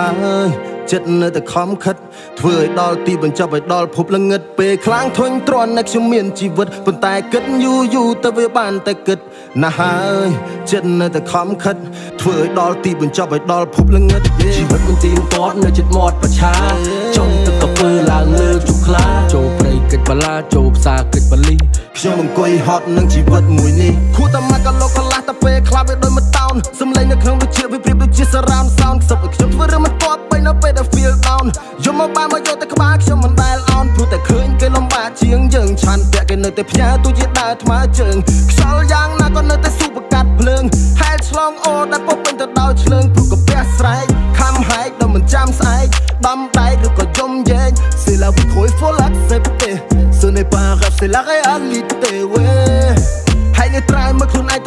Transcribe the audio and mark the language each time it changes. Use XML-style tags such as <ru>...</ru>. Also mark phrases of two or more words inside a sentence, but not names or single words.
<km>ហើយចិត្តនៅតែខំខិតធ្វើឲ្យដល់ទីបញ្ចប់ឲ្យដល់ភពល្ងឹតពេលខ្លាំងធុញទ្រាន់អ្នកខ្ញុំមានជីវិតប៉ុន្តែគិតយូរទៅវាបានតែគិតណាស់ហើយចិត្តនៅតែខំខិតធ្វើឲ្យដល់ទីបញ្ចប់ឲ្យដល់ភពល្ងឹតជីវិតមិនទៀងទាត់នៅជិតមាត់ប្រឆាចង់ ទឹកកពើឡើងលើជុកខ្លាចូលព្រៃកិច្ចបលាចូលផ្សារកិច្ចបលីខ្ញុំអង្គុយហត់នឹងជីវិតមួយនេះខួរតែមកកលោកកលាស់តែពេលខ្លះវាដូចមួយតោនសំឡេងនៅក្នុងវិជាវាប្រៀបដូចជា</km> <en>surround sound</en> <km>ខ្សឹបឲ្យខ្ញុំធ្វើរឿងមិនទាត់បីនៅពេលដែល</km> <en>feel down</en> <km>យំមកបានមក យកតែក្បាលខ្ញុំមិនដែលអោនព្រោះតែឃើញគេលំបាកជាងយើងឆាន់ពាក់គេនៅតែផ្ញើទូជាដើរថ្មើរជើងខ្យល់យ៉ាងណាក៏នៅតែស៊ូបកាត់ភ្លើងហែលឆ្លងអូដែលពុកពេញទៅដោយឆ្លើងព្រោះ កាពះស្រែកខំហែកដល់មិនចាំស្អែកដំដែកឬក៏យំយែង</km> <fr>C'est la vie qu'il faut l'accepter Ce n'est pas grave c'est la réalité ouais</fr> <km>ហើយនេះត្រៃមកខ្លួនឯងត្រូវ</km>